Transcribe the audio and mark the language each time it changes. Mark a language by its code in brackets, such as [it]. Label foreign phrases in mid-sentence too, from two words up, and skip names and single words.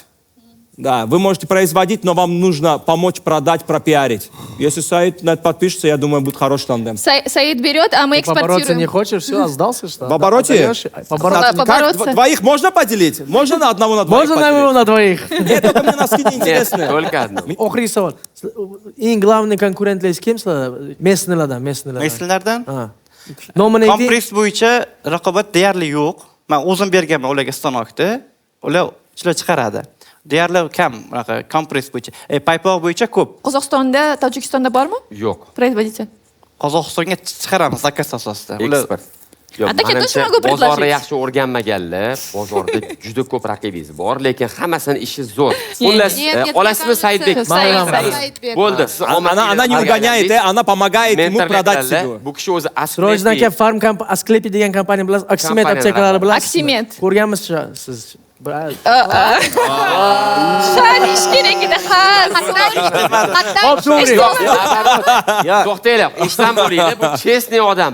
[ru] Да, вы можете производить, но вам нужно помочь продать, пропиарить. Если Саид на это подпишется, я думаю, будет хороший тандем. Саид берет, а мы экспортируем. В обороте не хочешь, все, сдался, что? В обороте? Побороться. Двоих можно поделить? Можно на одного на двоих? Можно на одного на двоих? Нет, только мне носки не интересны. Только одно. [uz] Охри savol. Eng [ru] главный конкурентлер [uz] kim sizlar? Местныйlardan. Местныйlardan? Nomini ayting. Kompress bo'yicha raqobat deyarli yo'q. Men o'zim berganman ularga stanokni. Ular ishlab chiqaradi. Deyarli kam kompress bo'yicha. Paypoq bo'yicha ko'p. Qozog'istonda, Tojikistonda bormi? Yo'q. [ru] Производитель. [uz] Qozog'istonga chiqaramiz zakaz asosida. Eksport. Yo'q, Aka, menimcha shunga ko'p bozorni [ru] предложить. [uz] yaxshi o'rganmaganlar, bozorda juda ko'p raqibingiz bor, lekin hammasini ishi zo'r. Xullas, olasizmi Saidbek? Bo'ldi. Siz [ru] Она не угоняет, она помогает ему продать себя. [uz] Bu kishi o'zi Sirojdan aka Farm Asklepi degan kompaniya bilan Aksimet aptekalari bilan Aksimet. ko'rganmiz siz. Shal ish kerak edi. Hop, to'g'ri. To'xtanglar, ishdan bo'linglar. Bu chestniy odam.